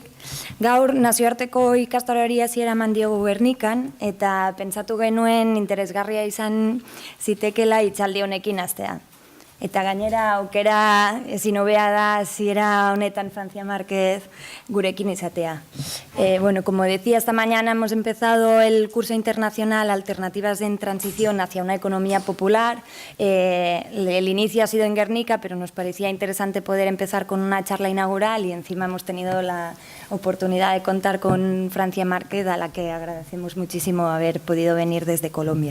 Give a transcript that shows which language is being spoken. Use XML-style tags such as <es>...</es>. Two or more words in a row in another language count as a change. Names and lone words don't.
<eu>Gaur nazioarteko ikastaroari hasiera eman diogu Gernikan eta pentsatu genuen interesgarria izan zitekeela hitzaldi honekin hastea. Eta gainera aukera ezin hobea da hasiera honetan Francia Márquez gurekin izatea.</eu> <es>Bueno, como decía, esta mañana hemos empezado el curso internacional Alternativas en Transición hacia una Economía Popular. El inicio ha sido en Guernica, pero nos parecía interesante poder empezar con una charla inaugural y encima hemos tenido la oportunidad de contar con Francia Márquez, a la que agradecemos muchísimo haber podido venir desde Colombia.</es>